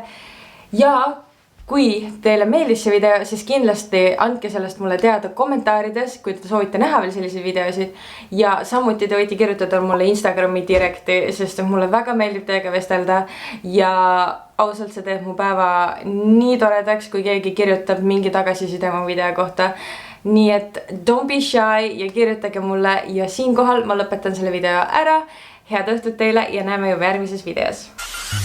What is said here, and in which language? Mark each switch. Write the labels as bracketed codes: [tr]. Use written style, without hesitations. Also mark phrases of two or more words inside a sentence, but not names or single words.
[et] Ja kui teile meeldis see video, siis kindlasti andke sellest mulle teada kommentaarides, kui te soovite näha veel selliseid videosid. Ja samuti te võite kirjutada mulle Instagrami direkti, sest mulle väga meeldib teiega vestelda. Ja ausalt see teeb mu päeva nii toredaks, kui keegi kirjutab mingi tagasiside mu video kohta. Nii et [en] don't be shy [et] ja kirjutage mulle ja siinkohal ma lõpetan selle video ära. Head õhtut teile ja näeme juba järgmises videos.